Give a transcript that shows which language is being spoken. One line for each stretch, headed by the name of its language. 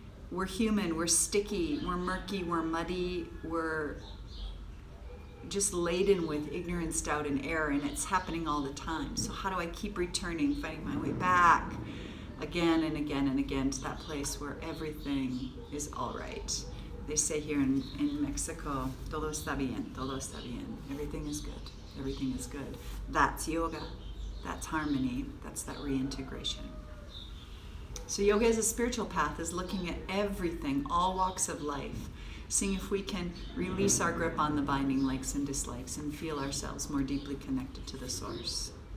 English: We're human, we're sticky, we're murky, we're muddy, we're just laden with ignorance, doubt, and error, and it's happening all the time. So how do I keep returning, finding my way back again and again and again to that place where everything is all right? They say here in Mexico,
Spanish: todo está bien, todo está bien.
English: Everything is good, everything is good. That's yoga, that's harmony, that's that reintegration. So yoga as a spiritual path is looking at everything, all walks of life, seeing if we can release our grip on the binding likes and dislikes and feel ourselves more deeply connected to the Source.